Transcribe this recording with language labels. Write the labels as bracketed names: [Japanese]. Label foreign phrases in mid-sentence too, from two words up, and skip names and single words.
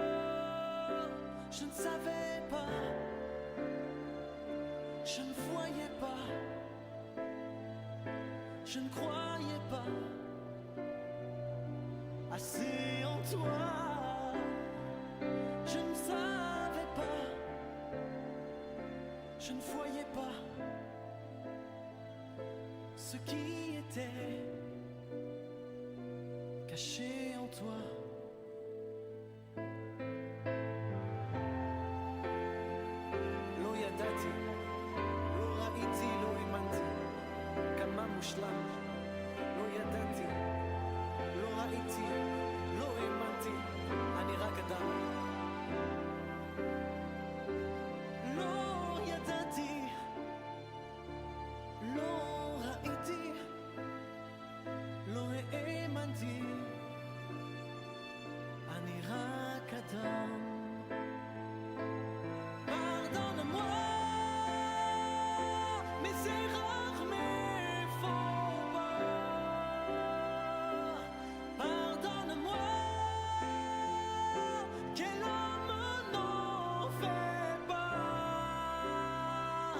[French] Je ne savais pas, je ne voyais pas, je ne croyais pas assez en toi. Je ne savais pas, je ne voyais pas ce qui était caché en toi. [Hebrew] לא ידעתי, לא ראיתי, לא האמנתי כמה מושלם. לא ידעתי, לא ראיתי, לא האמנתי, אני רק אדם. לא ידעתי, לא ראיתי, לא האמנתי, אני רק אדם. [French] Pardonne-moi mes erreurs, mes faux pas. Pardonne-moi, quel homme n'en fait pas.